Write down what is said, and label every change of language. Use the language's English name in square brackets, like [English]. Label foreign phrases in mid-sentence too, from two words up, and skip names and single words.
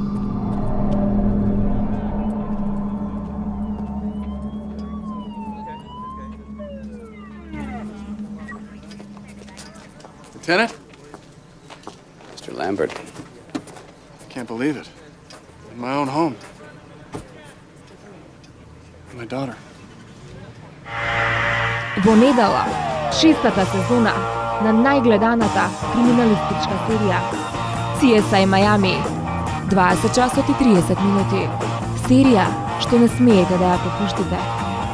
[English] Lieutenant? Mr. Lambert. I can't believe it. In my own home. My daughter. [Macedonian] Во недела, 6-та сезона на најгледаната криминалистичка серија CSI Miami, 20 часот и 30 минути. Серија што не смеете да ја пропуштите.